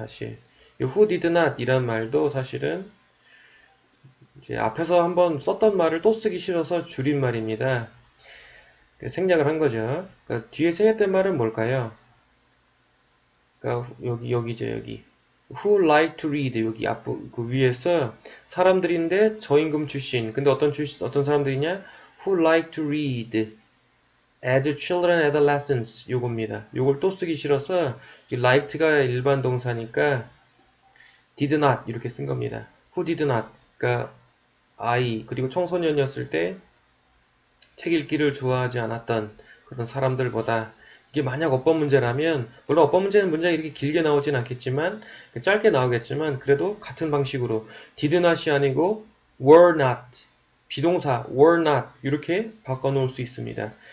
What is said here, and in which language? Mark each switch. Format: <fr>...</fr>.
<ko>사실</ko> <en>who did not</en> <ko>이란 말도 사실은 이제 앞에서 한번 썼던 말을 또 쓰기 싫어서 줄인 말입니다. 생략을 한 거죠. 그러니까 뒤에 생략된 말은 뭘까요? 그러니까 여기죠 여기.</ko> <en>Who like to read</en> <ko>여기 앞부 그 위에서 사람들인데 저임금 출신. 근데 어떤 사람들이냐?</ko> <en>Who like to read as children and adolescents 요겁니다.</en> <ko>요걸 또 쓰기 싫어서 이 liked가 일반 동사니까</ko> <en>did not</en> <ko>이렇게 쓴 겁니다.</ko> <en>Who did not</en> <ko>그러니까 아이 그리고 청소년이었을 때 책 읽기를 좋아하지 않았던 그런 사람들보다 이게 만약 어법 문제라면 물론 어법 문제는 문제가 이렇게 길게 나오진 않겠지만 짧게 나오겠지만 그래도 같은 방식으로</ko> <en>did not</en> <ko>이 아니고</ko> <en>were not</en> <ko>비동사</ko> <en>were not</en> <ko>이렇게 바꿔놓을 수 있습니다.</ko>